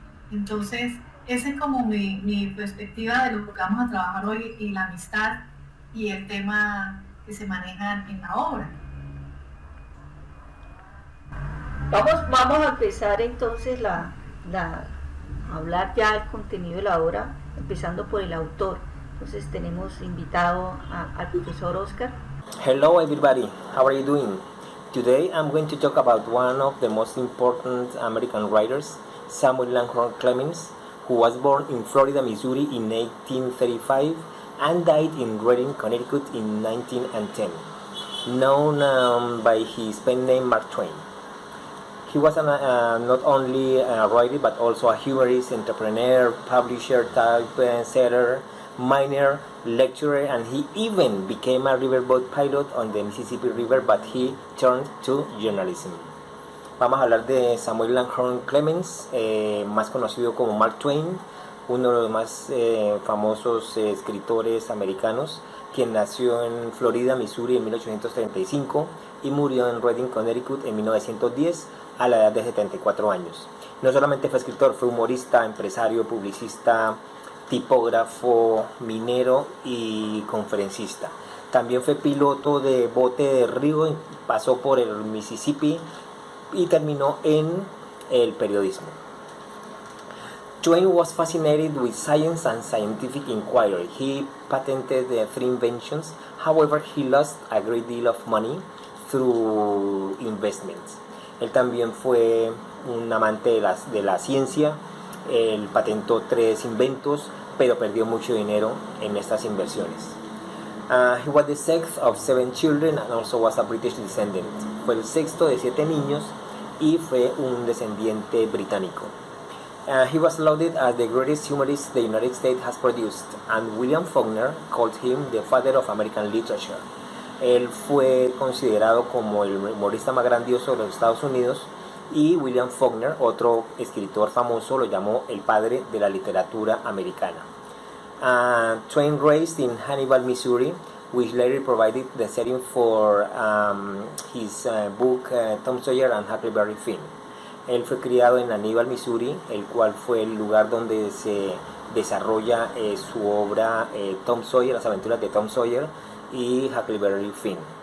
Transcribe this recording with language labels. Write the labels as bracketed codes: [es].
[es] Entonces, esa es como mi perspectiva de lo que vamos a trabajar hoy, y la amistad y el tema que se maneja en la obra. Vamos a empezar entonces a hablar ya del contenido de la obra, empezando por el autor. Entonces tenemos invitado al profesor Oscar. [en] Hello everybody, how are you doing? Today I'm going to talk about one of the most important American writers, Samuel Langhorne Clemens, who was born in Florida, Missouri in 1835 and died in Redding, Connecticut in 1910, known by his pen name Mark Twain. He was not only a writer but also a humorist, entrepreneur, publisher, typesetter, miner, lecturer, and he even became a riverboat pilot on the Mississippi River, but he turned to journalism. [es] Vamos a hablar de Samuel Langhorne Clemens, más conocido como Mark Twain, uno de los más famosos escritores americanos, quien nació en Florida, Missouri en 1835 y murió en Redding, Connecticut en 1910 a la edad de 74 años. No solamente fue escritor, fue humorista, empresario, publicista, tipógrafo, minero y conferencista. También fue piloto de bote de río, pasó por el Mississippi y terminó en el periodismo. [en] Twain was fascinated with science and scientific inquiry. He patented 3 inventions. However, he lost a great deal of money through investments. [es] Él también fue un amante de la ciencia. Él patentó 3 inventos, pero perdió mucho dinero en estas inversiones. [en] He was the 6th of 7 children and also was a British descendant. [es] Fue el 6º de 7 niños y fue un descendiente británico. [en] He was lauded as the greatest humorist the United States has produced, and William Faulkner called him the father of American literature. [es] Él fue considerado como el humorista más grandioso de los Estados Unidos, y William Faulkner, otro escritor famoso, lo llamó el padre de la literatura americana. [en] Twain raised in Hannibal, Missouri, which later provided the setting for his book Tom Sawyer and Huckleberry Finn. [es] Él fue criado en Hannibal, Missouri, el cual fue el lugar donde se desarrolla su obra Tom Sawyer, las aventuras de Tom Sawyer y Huckleberry Finn.